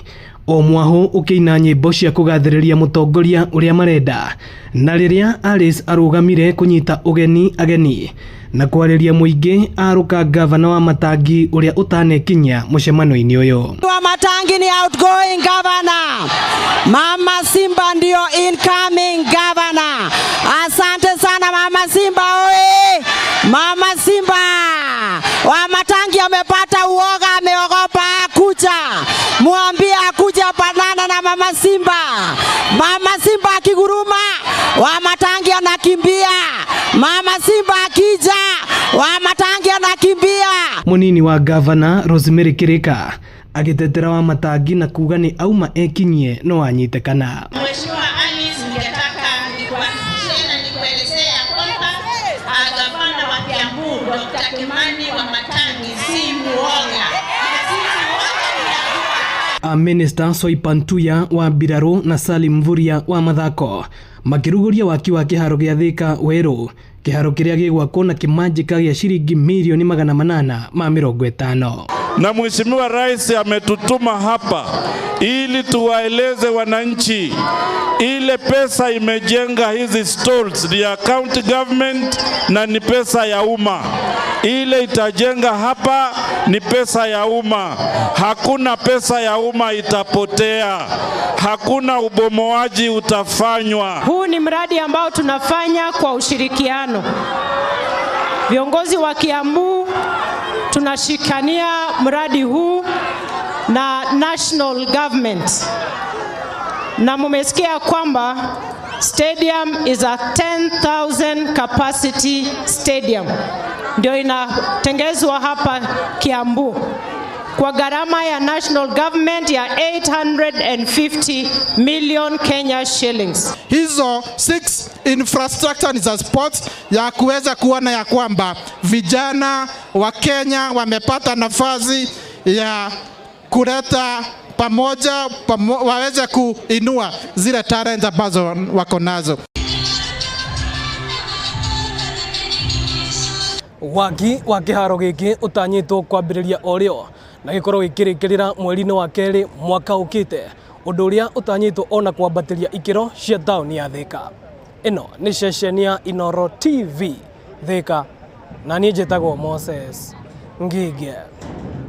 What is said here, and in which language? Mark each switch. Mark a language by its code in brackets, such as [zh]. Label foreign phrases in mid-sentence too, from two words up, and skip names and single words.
[ki] O mwaho ũkĩina nyĩmbo cia kũgathĩrĩria mũtongoria ũrĩa marenda. Na rĩrĩa Alice arũgamire kũnyita ũgeni ageni na kwarĩria mũingĩ arũka gavana wa Matangi ũrĩa ũtanekinya mũcemanio-inĩ ũyũ. [sw] Wa Matangi ni [en] outgoing governor. [sw] Mama Simba ndio [en] incoming governor. [sw] Asante sana Mama Simba oye. Mama Simba wa Matangi amepata uoga, ameogopa kuja. Muambie akuja panana na Mama Simba. Mama Simba akiguruma wa Matangi anakimbia. Mama Simba akija wa Matangi anakimbia. [ki] Munini wa gavana Rosemary Kirika agitetera wa Matangi na kuga ni auma ekinyie no anyitekana. [sw] Mheshimiwa Alice, ningetaka nikuhakikishie na nikuelezea kwamba gavana wa Kiambu Dr. Kimani wa Matangi si muoga. [ki] Minister Soipantuya wa Biraro na Salim Mvurya wa mathako makiruguria waki wa kiharo gĩa Thika Werũ, kiharo kĩrĩa gĩgwakwo na kĩmanjĩka gĩa ciringi milioni 850. [sw] Na Mheshimiwa Rais ametutuma hapa ili tuwaeleze wananchi ile pesa imejenga hizi stalls ya [en] county government [sw] na ni pesa ya umma. Ile itajenga hapa ni pesa ya umma. Hakuna pesa ya umma itapotea. Hakuna ubomoaji utafanywa. Huu ni mradi ambao tunafanya kwa ushirikiano. Viongozi wa Kiambu tunashikania mradi huu na [en] national government. [sw] Na mumesikia kwamba [en] stadium is a 10,000 capacity stadium. [sw] Ndio inatengezwa hapa Kiambu kwa gharama ya [en] national government [sw] ya [en] 850 million Kenya shillings. [sw] Hizo 6 infrastructure ni za sports ya kuweza kuona ya kwamba vijana wa Kenya wamepata nafasi ya kuleta pamoja waweze kuinua zile talent ambazo wako nazo. [ki] Waki wa kĩharo gĩkĩ ũtanyĩtwo kwambĩrĩria o rĩo na gĩkorwo gĩkĩrĩkĩrĩra mweri-inĩ wa kerĩ mwaka ũkĩte, ũndũ ũrĩa ũtanyĩtwo ona kwambatĩria ikĩro cia taũni ya Thika. Ĩno nĩ ceceni ya Inooro TV Thika na niĩ njĩtagwo Moses Ngige.